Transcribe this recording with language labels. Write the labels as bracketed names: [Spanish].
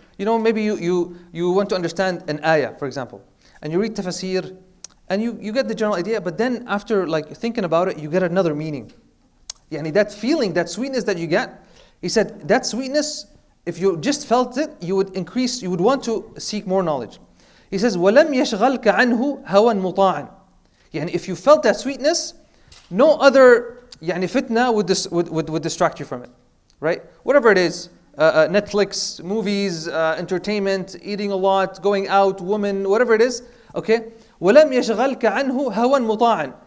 [English] You know, maybe you want to understand an ayah, for example, and you read tafsir, and you get the general idea, but then after like thinking about it, you get another meaning. Yani that feeling, that sweetness that you get, he said, that sweetness, if you just felt it, you would increase, you would want to seek more knowledge. He says, [Arabic] وَلَمْ يَشْغَلْكَ عَنْهُ هَوًا مُطَاعًا. [English] Yani if you felt that sweetness, no other yani fitna would distract you from it. Right? Whatever it is, Netflix, movies, entertainment, eating a lot, going out, women, whatever it is, okay? [Arabic] وَلَمْ يَشْغَلْكَ عَنْهُ هَوًا مُطَاعًا.